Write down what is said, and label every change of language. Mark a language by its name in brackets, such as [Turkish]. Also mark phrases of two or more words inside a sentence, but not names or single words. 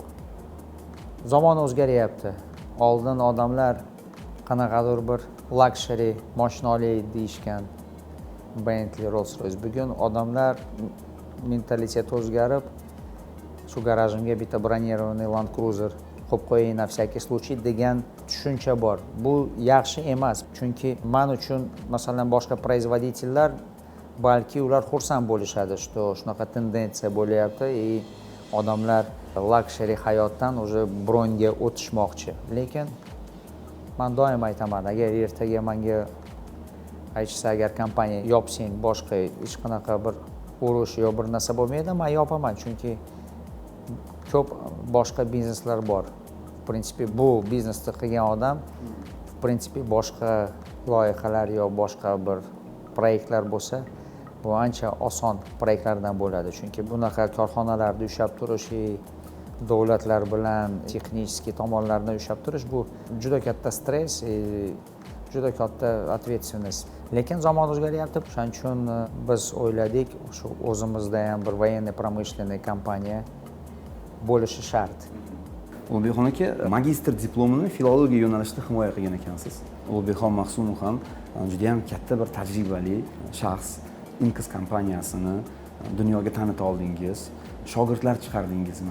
[Uzbek] Zamon o'zgaryapti. Oldin odamlar qanaqadir bir luxury mashina olay deyishgan, Bentley, Rolls-Royce. Bugun odamlar mentaliteti o'zgarib, shu garajimga bitta bronirованный Land Cruiser qo'yib qo'ying [Russian] на всякий случай [Uzbek] degan tushuncha bor. Bu yaxshi emas, chunki men uchun masalan boshqa производительlar balki ular xursand bo'lishadi, что shunaqa tendensiya bo'lyapti и odamlar luxury hayotdan уже bronga o'tishmoqchi. Lekin men doim aytaman, agar ertaga menga aytsa agar kompaniya yopsang, boshqa hech qanaqa bir urush yo bir narsa bo'lmaydi, men yopaman, chunki ko'p boshqa bizneslar bor. [Russian] В принципе, [Uzbek] bu biznesni qilgan odam [Russian] в принципе [Uzbek] boshqa loyihalar yo boshqa bir proyektlar bo'lsa, bu ancha oson proyektlardan bo'ladi, chunki bunaqa korxonalarda ushlab turish, davlatlar bilan texnik tomonlarni ushlab turish bu juda katta stress, juda katta ответственность. Lekin zamon o'zgaryapti, shuning uchun biz o'yladik, shu o'zimizda ham bir [Russian] военный промышленный [Uzbek] kompaniya bo'lishi shart. Ulug'bekxon aka, magistr diplomini filologiya yo'nalishida himoya qilgan ekansiz. Ulug'bekxon Maqsumov ham juda ham katta bir tajribali shaxs. Inkas kompaniyasini dunyoga tanita oldingiz, shogirdlar chiqardingizmi?